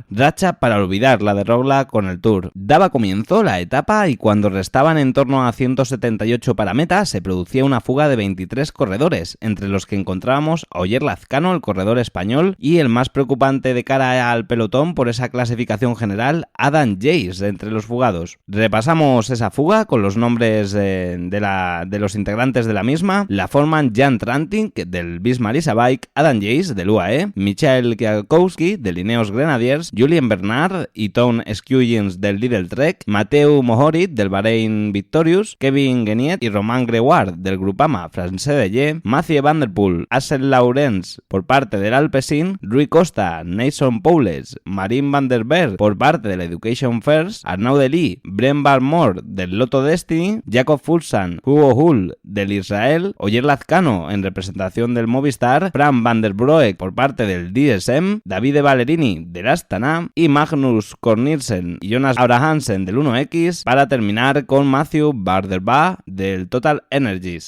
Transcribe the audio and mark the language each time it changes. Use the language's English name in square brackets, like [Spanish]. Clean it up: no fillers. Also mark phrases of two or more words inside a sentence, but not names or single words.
[Spanish] Racha para olvidar la de Roglič con el Tour. Daba comienzo la etapa y cuando restaban en torno a 178 para meta, se producía una fuga de 23 corredores, entre los que encontrábamos a Oyer Lazcano, el corredor español, y el más preocupante de cara al pelotón por esa clasificación general, Adam Yates, entre los fugados. Repasamos esa fuga con los nombres de los integrantes de la misma. La forman Jan Trantink del Visma-Lease Bike, Adam Yates del UAE, Michael Kwiatkowski del Ineos Grenadiers, Julien Bernard y Tom Skujins del Lidl Trek, Mateu Mohoric del Bahrain Victorious, Kevin Gueniet y Romain Grégoire del Groupama Français de Ye, Mathieu Van Der Poel, Axel Laurens por parte del Alpecin, Rui Costa, Nason Powles, Marin Van Der Berg por parte del Education First, Arnaud Delis, Brent Barmore del Lotto Destiny, Jakob Fuglsang, Hugo Hull del Israel, Oyer Lazcano en representación del Movistar, Fran Van Der Broek por parte del DSM, Davide Ballerini del Astana y Magnus Cornelsen y Jonas Abrahamsen del 1X, para terminar con Mathieu Van Der Poel del Total Energies.